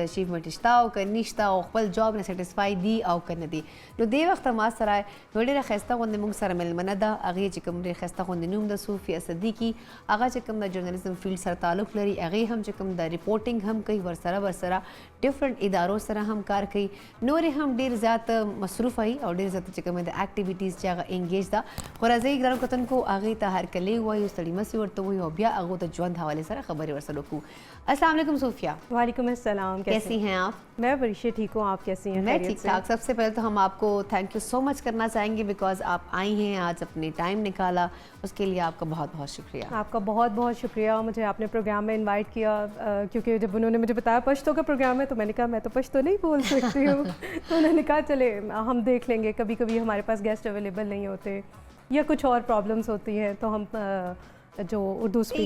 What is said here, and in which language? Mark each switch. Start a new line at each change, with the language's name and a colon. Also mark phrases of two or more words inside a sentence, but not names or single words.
Pashto: اچیومنټ شته او که نشته او خپل جاب نه سټیسفای دي او کنه دي نو دې وخت ما سره ډېره ښایسته غوندې موږ سره ملمنه ده هغې چې کوم ډېر ښایسته غوندې نوم د صوفیه صدیقي هغه چې کوم د جرنالیزم فیلډ سره تعلق لري هغې هم چې کوم د ریپورټینګ هم کوي ورسره ډفرنٹ ادارو سره هم کار کوي نورې هم ډېر زیات مصروف وي او ډېر زیات چې کوم د اکټیویټیز چې هغه انګیج ده خو راځئ ګرانو کتونکو هغې ته هرکلی وایو ستړي مسې ورته وایو او بیا هغو د ژوند حوالې سره خبرې ورسره وکړو
Arabic: السلام علیکم
Pashto: صوفیہ
Arabic: وعلیکم السلام
Urdu: کیسی ہیں آپ میں بڑی ٹھیک ہوں آپ کیسی ہیں میں ٹھیک ٹھاک سب سے پہلے تو ہم آپ کو
English: thank you so much
Urdu: کرنا چاہیں گے بیکاز آپ آئی ہیں آج اپنے ٹائم نکالا اس کے لیے آپ کا بہت بہت شکریہ آپ کا بہت بہت شکریہ مجھے آپ نے پروگرام میں انوائٹ کیا کیونکہ جب انہوں نے مجھے بتایا پشتو کا پروگرام ہے تو میں نے کہا میں تو پشتو نہیں بول سکتی ہوں تو انہوں نے کہا چلے ہم دیکھ لیں گے کبھی کبھی ہمارے پاس
English: guest available
Urdu: نہیں ہوتے یا کچھ اور پرابلمس ہوتی ہیں تو ہم جو اردو اسپیکنگ